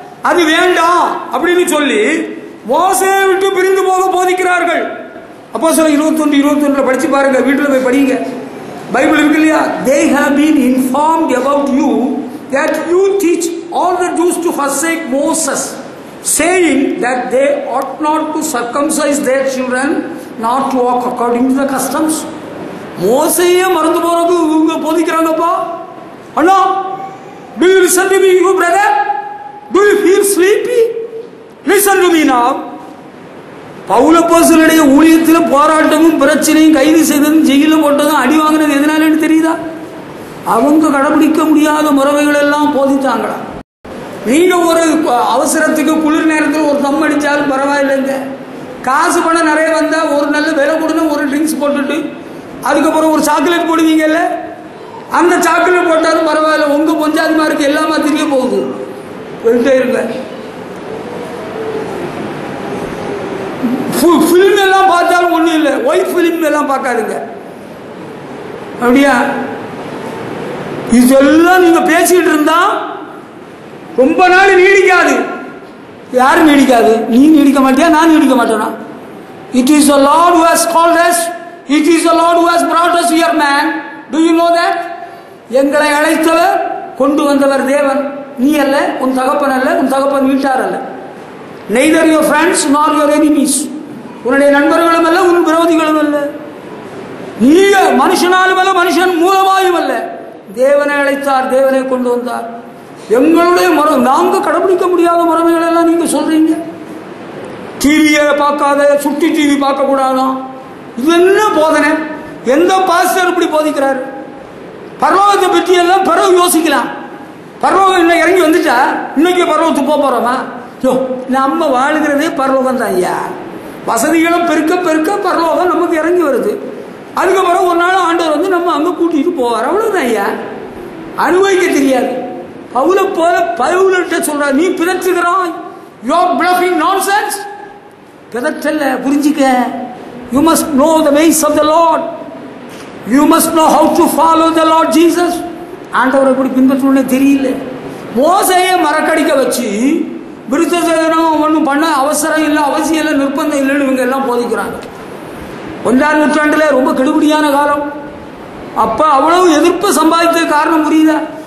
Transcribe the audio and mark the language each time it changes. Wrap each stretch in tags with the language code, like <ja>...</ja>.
<ta>அது வேண்டாம் அப்படின்னு சொல்லி மோசேயை விட்டு பிரிந்து போக போதிக்கிறார்கள். அப்போஸ்தலர் 21:21 படிச்சு பாருங்க, வீட்டில் போய் படிங்க, பைபிள் இருக்கு இல்லையா?</ta> <en>They have been informed about you that you teach all the Jews to forsake Moses, saying that they ought not to circumcise their children, not to walk according to the customs.</en> <ta>மோசேயை மறந்து போறது இவங்க போதிக்கிறாங்கப்பா. அண்ணா, do you listen to me, you brother?</ta> <en>Do you feel sleepy? Listen to me now.</en> <ta>Pavul அப்போஸ்தலனுடைய ஊழியத்தில் போராட்டமும் பிரச்சனையும், கைது செய்ததும் ஜெயில போட்டதும் அடி வாங்கினது எதனாலன்னு தெரியுதா? அவங்க கடைபிடிக்க முடியாத முறைகள் எல்லாம் போதித்தாங்களா? நீங்க ஒரு அவசரத்துக்கு குளிர் நேரத்தில் ஒரு தம் அடிச்சாலும் பரவாயில்லைங்க. காசு பணம் நிறைய வந்தா ஒரு நல்ல விலை கொடுன்னு ஒரு ட்ரிங்க்ஸ் போட்டுட்டு அதுக்கப்புறம் ஒரு சாக்லேட் போடுவீங்கல்ல, அந்த சாக்லேட் போட்டாலும் பரவாயில்ல. உங்க பொஞ்சாதிமாருக்கு எல்லாமா தெரிய போகுது. போயிட்டே இருங்க. பிலிம் எல்லாம் பார்த்தாலும் ஒண்ணும் இல்லை, ஒயிட் பிலிம் எல்லாம் பார்க்காதுங்க. அப்படியா? இதெல்லாம் நீங்க பேசிட்டு இருந்தா ரொம்ப நாள் நீடிக்காது. யாரும் நீடிக்காது. நீ நீடிக்க மாட்டியா, நான் நீடிக்க மாட்டேனா?</ta> <en>It is the Lord who has called us. It is the Lord who has brought us here, man. Do you know that?</en> <ta>எங்களை அழைத்தவர், கொண்டு வந்தவர் தேவன். நீ அல்ல, உன் தகப்பன் அல்ல, உன் தகப்பன் வீட்டார் அல்ல.</ta> <en>Neither your friends nor your enemies.</en> <ta>உன்னுடைய நண்பர்களும் அல்ல, உன் விரோதிகளும் அல்ல. நீ மனுஷனாலும் அல்ல, மனுஷன் மூலமாயும் அல்ல. தேவனை அழைத்தார், தேவனை கொண்டு வந்தார். எங்களுடைய மரம், நாங்க கடைபிடிக்க முடியாத முறைமைகள் எல்லாம் நீங்க சொல்றீங்க. டிவியை பார்க்காத, சுட்டி டிவி பார்க்க கூடாதான். இது என்ன போதனை? எந்த பாஸ்டர் இப்படி போதிக்கிறாரு? பரலோகத்தை பற்றி எல்லாம் பிறகு யோசிக்கலாம். பரலோகம் இன்னும் இறங்கி வந்துட்டா இன்னைக்கு பரலோகத்துக்கு போக போறோமா? நம்ம வாழுகிறதே பரலோகம் தான் ஐயா. வசதிகளும் பெருக்க பெருக்க பரலோகம் நமக்கு இறங்கி வருது. அதுக்கப்புறம் ஒரு நாள் ஆண்டவர் வந்து நம்ம அங்க கூட்டிட்டு போவார். அவ்வளவுதான் ஐயா. அனுபவிக்க தெரியாது. பவுல போல பவுல்கிட்ட சொல்ற, நீ பிதற்றுகிறாய்.</ta> <en>You are bluffing nonsense.</en> <ta>பிதற்றல்ல, புரிஞ்சிக்க.</ta> <en>You must know the ways of the Lord. You must know how to follow the Lord Jesus.</en> <ta>ஆண்டவரை எப்படி பின்பற்றணும்னே தெரியல. மோசையை மரக்கடிக்க வச்சு விருத்த சேதனம் ஒன்றும் பண்ண அவசரம் இல்லை, அவசியம் இல்லை, நிர்பந்தம் இல்லைன்னு இவங்க எல்லாம் போதிக்கிறாங்க. 1ஆம் நூற்றாண்டுல ரொம்ப கெடுபிடியான காலம். அப்ப அவ்வளவு எதிர்ப்பு சம்பாதித்த காரணம் புரியுதா?</ta>